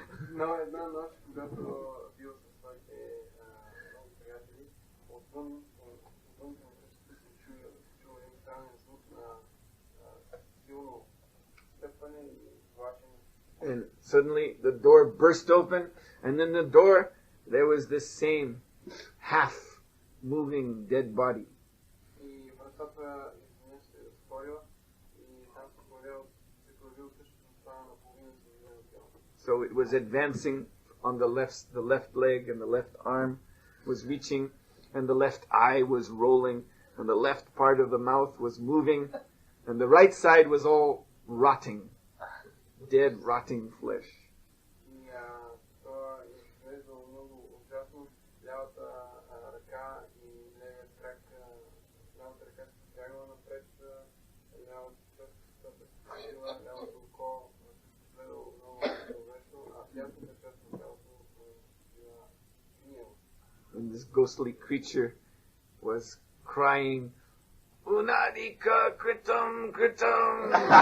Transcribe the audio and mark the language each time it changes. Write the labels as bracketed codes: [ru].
[bg] Но една нощ, когато бил със своите много приятели, отвън къщата се чува един странен звук на силно стъпване и влачене. [en] And suddenly the door burst open, and in the door there was this same half-moving dead body. [bg] И вратата изведнъж се разтворила и там се появил същото това наполовина изгубено тяло. [en] So it was advancing on the left leg, and the left arm was reaching, and the left eye was rolling, and the left part of the mouth was moving, and the right side was all rotting, dead, rotting flesh. [bg] И това изглеждало много ужасно. Лявата ръка и левият крак, лявата ръка се стягала напред, лявата част се стягала, лявото око изгледало много ужасно, а дясната част на тялото била гнила. [en] And this ghostly creature was crying, Unadika kritam kritam.